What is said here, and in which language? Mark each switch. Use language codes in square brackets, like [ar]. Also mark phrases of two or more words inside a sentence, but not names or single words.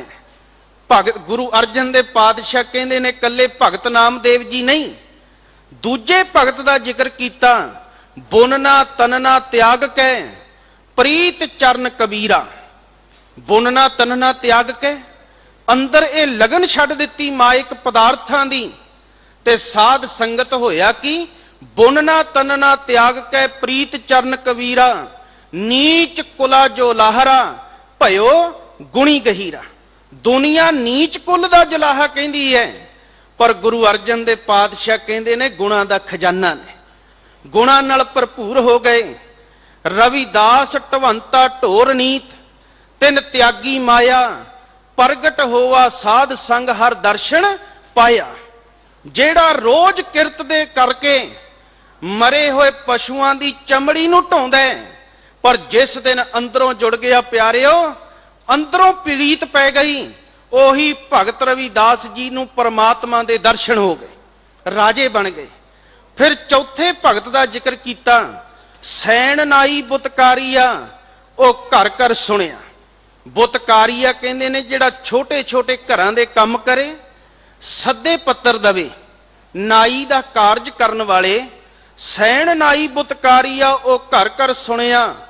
[pa] ਭਗਤ ਗੁਰੂ ਅਰਜਨ ਦੇ ਪਾਤਸ਼ਾਹ ਕਹਿੰਦੇ ਨੇ ਕੱਲੇ ਭਗਤ ਨਾਮਦੇਵ ਜੀ ਨਹੀਂ, ਦੂਜੇ ਭਗਤ ਦਾ ਜ਼ਿਕਰ ਕੀਤਾ, ਬੁਨਨਾ ਤਨਨਾ ਤਿਆਗ ਕੈ ਪ੍ਰੀਤ ਚਰਣ ਕਬੀਰਾ। ਬੁਨਨਾ ਤਨਨਾ ਤਿਆਗ ਕੈ ਅੰਦਰ ਏ ਲਗਨ ਛੱਡ ਦਿੱਤੀ ਮਾਇਕ ਪਦਾਰਥਾਂ ਦੀ, ਤੇ ਸਾਧ ਸੰਗਤ ਹੋਇਆ ਕਿ ਬੁਨਨਾ ਤਨਨਾ ਤਿਆਗ ਕੈ ਪ੍ਰੀਤ ਚਰਣ ਕਬੀਰਾ। ਨੀਚ ਕੁਲਾ ਜੋ ਲਾਹਰਾ ਭਇਓ ਗੁਣੀ ਗਹੀਰਾ। ਦੁਨੀਆ ਨੀਚ ਕੁਲ ਦਾ ਜੁਲਾਹਾ ਕਹਿੰਦੀ ਹੈ, ਪਰ ਗੁਰੂ ਅਰਜਨ ਦੇ ਪਾਤਸ਼ਾਹ ਕਹਿੰਦੇ ਨੇ ਗੁਣਾਂ ਦਾ ਖ਼ਜ਼ਾਨਾ ਨੇ, ਗੁਣਾਂ ਨਾਲ ਭਰਪੂਰ ਹੋ ਗਏ। ਰਵਿਦਾਸ ਢੁਵੰਤਾ ਢੋਰ ਨੀਤ ਤਿਨ ਤਿਆਗੀ ਮਾਇਆ, ਪ੍ਰਗਟ ਹੋਵਾ ਸਾਧ ਸੰਗ ਹਰ ਦਰਸ਼ਨ ਪਾਇਆ। ਜਿਹੜਾ ਰੋਜ਼ ਕਿਰਤ ਦੇ ਕਰਕੇ ਮਰੇ ਹੋਏ ਪਸ਼ੂਆਂ ਦੀ ਚਮੜੀ ਨੂੰ ਢੋਂਦਾ ਹੈ, ਪਰ ਜਿਸ ਦਿਨ ਅੰਦਰੋਂ ਜੁੜ ਗਿਆ ਪਿਆਰਿਓ, ਅੰਦਰੋਂ ਪ੍ਰੀਤ ਪੈ ਗਈ, ਓਹੀ ਭਗਤ ਰਵਿਦਾਸ ਜੀ ਨੂੰ ਪਰਮਾਤਮਾ ਦੇ ਦਰਸ਼ਨ ਹੋ ਗਏ, ਰਾਜੇ ਬਣ ਗਏ। [hi] फिर चौथे भगत का जिक्र किया, [pa] ਸੈਣ ਨਾਈ ਬੁਤਕਾਰੀਆ ਉਹ ਘਰ ਘਰ ਸੁਣਿਆ। ਬੁਤਕਾਰੀਆ ਕਹਿੰਦੇ ਨੇ ਜਿਹੜਾ ਛੋਟੇ ਛੋਟੇ ਘਰਾਂ ਦੇ ਕੰਮ ਕਰੇ, ਸੱਦੇ ਪੱਤਰ ਦਵੇ, ਨਾਈ ਦਾ ਕਾਰਜ ਕਰਨ ਵਾਲੇ। ਸੈਣ ਨਾਈ ਬੁਤਕਾਰੀਆ ਉਹ ਘਰ ਘਰ ਸੁਣਿਆ।